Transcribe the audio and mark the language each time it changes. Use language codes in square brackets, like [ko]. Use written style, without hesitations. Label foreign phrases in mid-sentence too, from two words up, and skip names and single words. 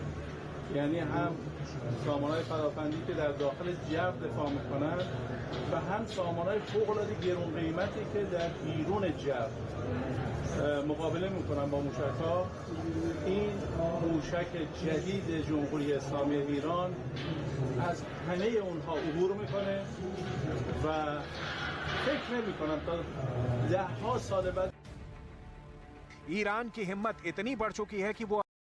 [fa] یعنی هم سامانه‌های پدافندی که در داخل جو دفاع میکنن و هم سامانه‌های فوق‌العاده گران قیمتی که در بیرون جو مقابله میکنن با موشک‌ها. این موشک جدید جمهوری اسلامی ایران از همه اونها عبور میکنه و فکر نمی‌کنم تا 10 سال بعد [hi] ईरान की हिम्मत इतनी बढ़ चुकी है कि वो